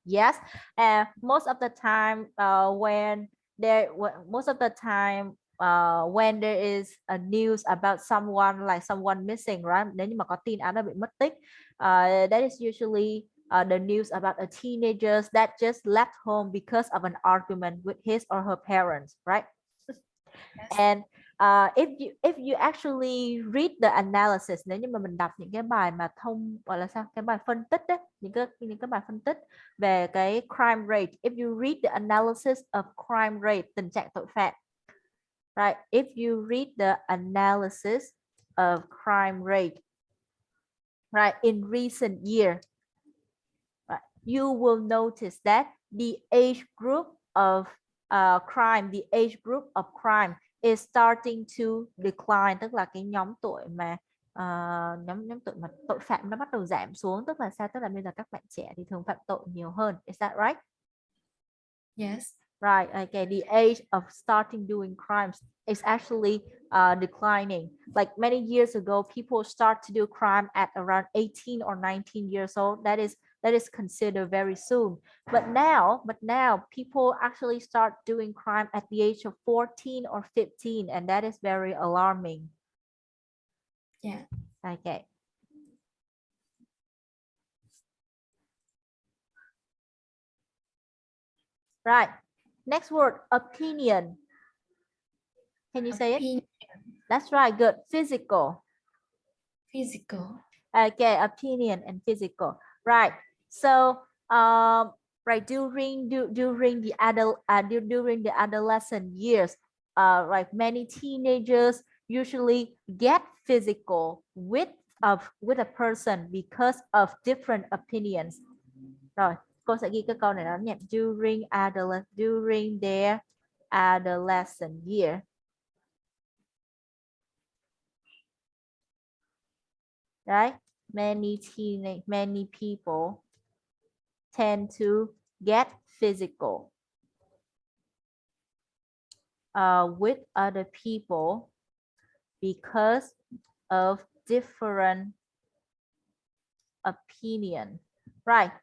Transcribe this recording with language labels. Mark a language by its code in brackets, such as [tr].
[en] Yes, and most of the time, most of the time, when there is a news about someone like someone missing, right? [vi] Nếu như mà có tin ai đó bị mất tích, [en] that is usually the news about a teenagers that just left home because of an argument with his or her parents, right? Yes. And if you actually read the analysis, [vi] nếu như mà mình đọc những cái bài mà gọi là sao, cái bài phân tích đấy, những cái bài phân tích về cái [en] crime rate, if you read the analysis of crime rate, [vi] tình trạng tội phạm, [en] right, if you read the analysis of crime rate, right, in recent year, right, you will notice that the age group of crime, the age group of crime is starting to decline, [vi] tức là cái nhóm tuổi mà nhóm tuổi mà tội phạm nó bắt đầu giảm xuống, tức là sao, tức là bây giờ các bạn trẻ thì thường phạm tội nhiều hơn. [en] Is that right? Yes. Right. Okay. The age of starting doing crimes is actually declining. Like many years ago, people start to do crime at around 18 or 19 years old. That is considered very soon. But now people actually start doing crime at the age of 14 or 15, and that is very alarming. Yeah. Okay. Right. Next word, opinion. Can you say it? That's right. Good. Physical. Physical. Okay, opinion and physical. Right. So right, during the adolescent years, right, many teenagers usually get physical with a person because of different opinions. [vi] Rồi, cô sẽ ghi cái câu này đó nhé. [en] During their adolescent year. Right? Many people tend to get physical with other people because of different opinion. Right?